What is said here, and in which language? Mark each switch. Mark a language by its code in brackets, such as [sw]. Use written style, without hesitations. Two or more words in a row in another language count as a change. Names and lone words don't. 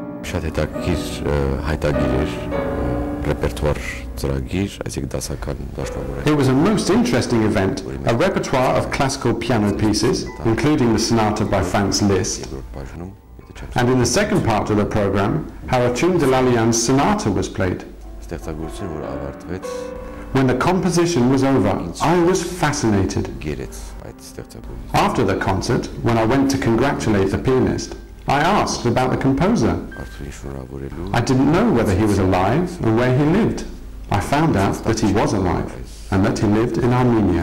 [hy] շատ հետաքրքիր հայտագիր էր ռեպերտուար ծրագիր, այսինքն դասական դաշնամուրային. [en] It was a most interesting event, a repertoire of classical piano pieces, including the sonata by Franz Liszt. And in the second part of the program, Harutiun Dellalian's sonata was played. [hy] Ստեղծագործություն, որ ավարտվեց [en] When the composition was over, I was fascinated. [hy] գերեց այդ ստեղծագործությունը. [en] After the concert, when I went to congratulate the pianist, I asked about the composer. [hy] Արթուրին շնորհավորելու [en] I didn't know whether he was alive and where he lived. I found out that he was alive and that he lived in Armenia.